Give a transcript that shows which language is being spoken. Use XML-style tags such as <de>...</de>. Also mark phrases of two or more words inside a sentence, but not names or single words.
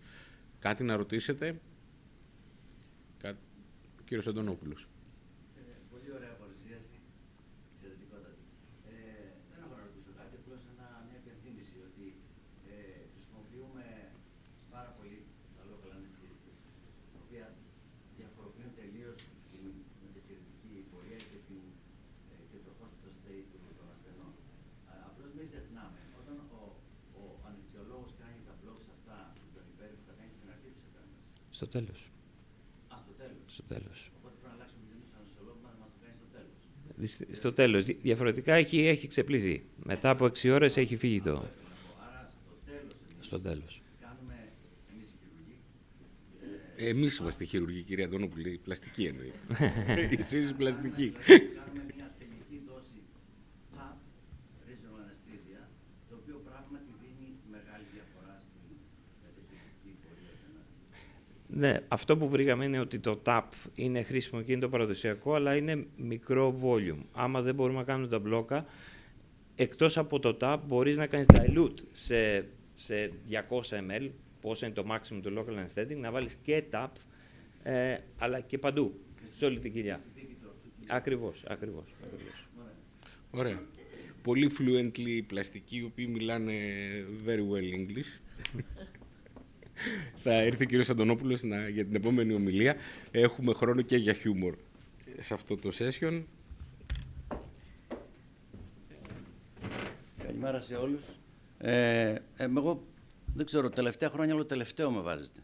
<el>Κάτι να ρωτήσετε, κύριος Αντωνόπουλος. Πολύ ωραία παρουσίαση, εξαιρετικότατη. Δεν έχω να ρωτήσω κάτι, απλώς μια υπενθύμηση ότι χρησιμοποιούμε πάρα πολύ τα</el> <en>local anesthesia,</en> <el>τα οποία διαφοροποιούν τελείως την μεταχειρουργική πορεία και το</el> <en>hospital stay</en> <el>των ασθενών. Απλώς μην ξεχνάμε, όταν ο αναισθησιολόγος κάνει τα blocks αυτά με τον υπέρηχο, θα κάνει στην αρχή της επέμβασης. Στο τέλος. Στο τέλος. Στο τέλος. Οπότε πρέπει να αλλάξουμε την στον αναισθησιολόγο να μας το κάνει στο τέλος. Στο τέλος. Διαφορετικά έχει ξεπληθεί. Μετά από 6 ώρες έχει φύγει το... Άρα στο τέλος. Κάνουμε εμείς οι χειρουργοί. Εμείς είμαστε χειρουργοί, κυρία Αντωνόπουλη. Πλαστική εννοεί. Εσείς πλαστική. Κάνουμε μια τελική δόση PAP,</el> <en>regional anesthesia,</en> <el>το οποίο πράγματι δίνει μεγάλη διαφορά στην μεταχειρουργική πορεία. Ναι, αυτό που βρήκαμε είναι ότι το TAP είναι χρήσιμο και είναι το παραδοσιακό, αλλά είναι μικρό volume. Άμα δεν μπορούμε να κάνουμε τα μπλόκα, εκτός από το TAP μπορείς να κάνεις dilute σε 200 ml, πόσο είναι το maximum του</el> <en>local anesthetic,</en> <el>να βάλεις και TAP αλλά και παντού, σε όλη την κοιλιά. Ακριβώς. Ωραία. Πολύ fluently πλαστικοί, οι οποίοι μιλάνε</el> <en>very well English.</en> <el>Θα έρθει ο κύριος Αντωνόπουλος για την επόμενη ομιλία. Έχουμε χρόνο και για χιούμορ σε αυτό το session. Καλημέρα σε όλους. Εγώ δεν ξέρω, τελευταία χρόνια όλο τελευταίο με βάζετε.</el>